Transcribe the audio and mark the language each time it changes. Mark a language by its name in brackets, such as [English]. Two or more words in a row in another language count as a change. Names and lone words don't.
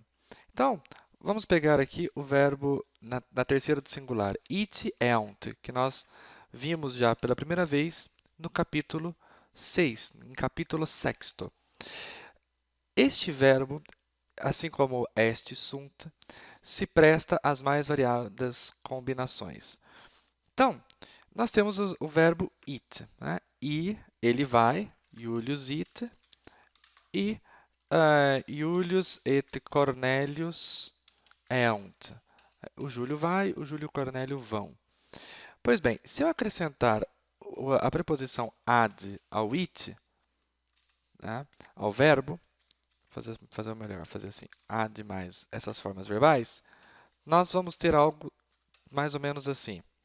[Portuguese] Então, vamos pegar aqui o verbo na terceira do singular, [Latin] it eunt, [Portuguese] que nós vimos já pela primeira vez no capítulo 6, em capítulo 6º. Este verbo, assim como [Latin] est, sunt, [Portuguese] se presta às mais variadas combinações. Então, nós temos o verbo it, né? Ele vai, [Latin] Iulius it, e Iulius et Cornelius eunt. [Portuguese] O Júlio vai, o Júlio e o Cornélio vão. Pois bem, se eu acrescentar a preposição ad ao it, né, ao verbo, fazer o melhor, fazer assim, ad mais essas formas verbais, nós vamos ter algo mais ou menos assim.